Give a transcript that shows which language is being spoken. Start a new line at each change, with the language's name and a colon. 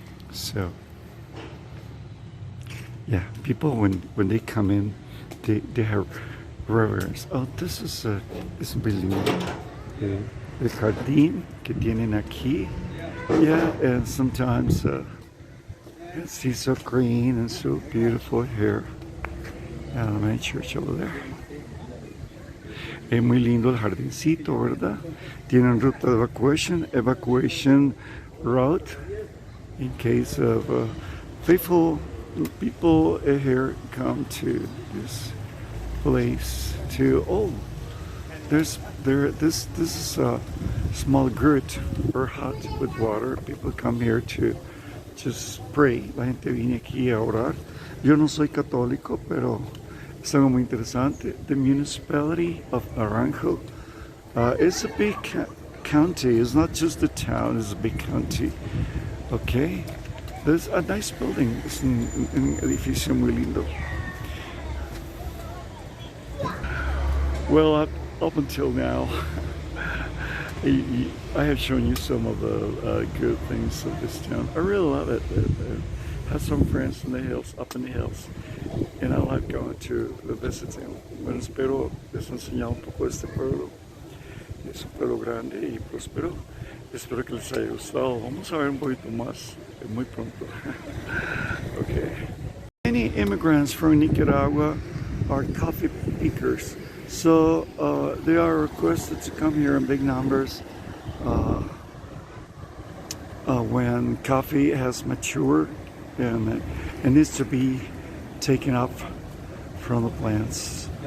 English: So, yeah, people when they come in, they have reverence. Oh, this is Bilingual.
Spanish: El jardín que tienen aquí.
English: Yeah, and sometimes it's so green and so beautiful here. And the main church over there.
Spanish: Es muy lindo el jardincito, ¿verdad? Tienen ruta de
English: evacuation route in case of faithful people here come to this place to, oh, this is a small grot or hut with water. People come here to just pray.
Spanish: La gente viene aquí a orar. Yo no soy católico, pero es algo muy interesante.
English: The municipality of Naranjo is a big county. It's not just a town, it's a big county. Okay? There's a nice building.
Spanish: Es un edificio muy lindo.
English: Well, up until now, I have shown you some of the good things of this town. I really love it. I have some friends in the hills, up in the hills, and I like going to visit them.
Spanish: Bueno, espero les enseñar un poco de este pueblo. Es un pueblo grande y próspero. Espero que les haya gustado. Vamos a ver un poquito más muy pronto.
English: Okay. Many immigrants from Nicaragua are coffee pickers. So they are requested to come here in big numbers when coffee has matured and it needs to be taken up from the plants.